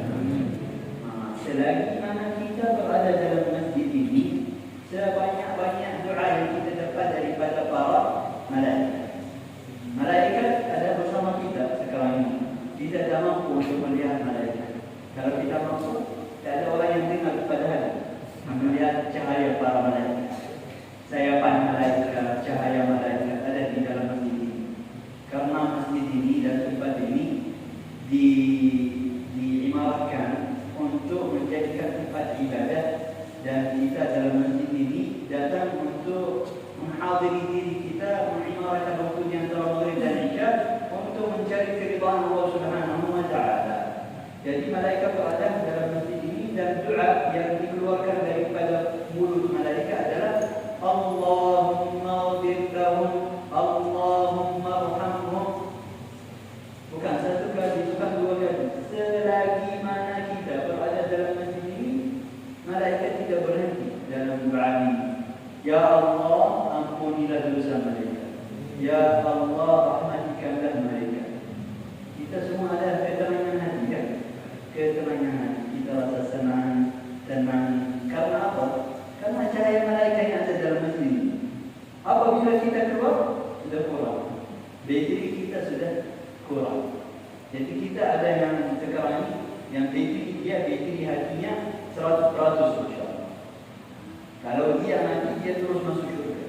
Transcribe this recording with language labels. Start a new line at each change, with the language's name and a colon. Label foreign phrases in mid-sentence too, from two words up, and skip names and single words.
Malay: Selagi mana kita berada dalam masjid ini, sebanyak-banyak doa yang kita dapat daripada para malaikat. Malaikat ada bersama kita sekarang ini. Kita tak mampu untuk melihat malaikat. Kalau kita mampu, tak ada orang yang mendengar pada hari, melihat cahaya para malaikat, sayapan malaikat, cahaya malaikat ada di dalam masjid ini. Karena masjid ini dan tempat ini diimarkan untuk menjadikan tempat ibadah, dan kita dalam masjid ini datang untuk menghadiri diri kita, mengimarkan waktu di antara maghrib dan isya untuk mencari keridhaan Allah
Arabic: سبحانه وتعالى.
Malay: Jadi malaikat berada dalam masjid ini, dan doa yang dikeluarkan daripada mulut malaikat adalah
Arabic: اللهم اغفر لهم، اللهم ارحمهم.
Malay: Bukan satu kali, bukan dua kali. Selagi mana kita berada dalam masjid ini, malaikat tidak berhenti dalam doa ini. Ya Allah, ampunilah dosa mereka. Ya Allah, rahmatikanlah mereka. Kita semua ada ketenangan hati, kan? Ketenangan hati. Kita rasa senang, tenang. Karena apa? Karena cahaya malaikat yang ada dalam masjid ini. Apabila kita keluar, sudah kurang. Bateri kita sudah kurang. Jadi kita ada yang sekarang ini, yang bateri hatinya 100%, insyaAllah. Kalau dia nanti, dia terus masuk syurga.